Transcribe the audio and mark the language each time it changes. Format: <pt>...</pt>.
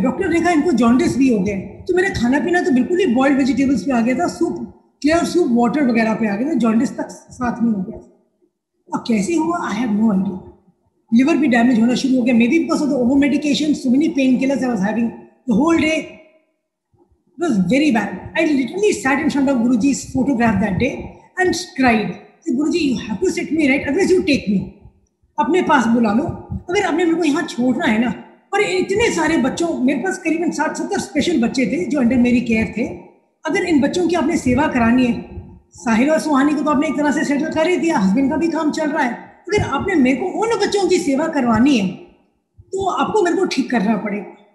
<hi>Doctor ने कहा इनको जॉन्डिस भी हो गया. तो मेरा खाना पीना तो बिल्कुल ही बॉइल्ड वेजिटेबल्स पे आ गया था, सूप, क्लियर सूप, वाटर वगैरह पे आ गया था, जॉन्डिस तक साथ में हो गया था. अब कैसे हुआ</hi> <en>I have no idea.</en> <hi>Liver भी डैमेज होना शुरू हो गया,</hi> <en>Maybe because of the over medication, so many painkillers I was having the whole day. It was very bad. I literally sat in front of Guruji's photograph that day and cried. I said, Guruji, you have to set me right, otherwise you take me.</en> <hi>अपने पास बुला लो, अगर आपने मेरे को यहाँ छोड़ना है ना. और इतने सारे बच्चों, मेरे पास करीबन 60-70 स्पेशल बच्चे थे जो अंडर मेरी केयर थे. अगर इन बच्चों की आपने सेवा करानी है, साहिल और सुहानी को तो आपने एक तरह से सेटल कर ही दिया, हस्बैंड का भी काम चल रहा है, अगर आपने मेरे को उन बच्चों की सेवा करवानी है तो आपको मेरे को ठीक करना पड़ेगा.</hi>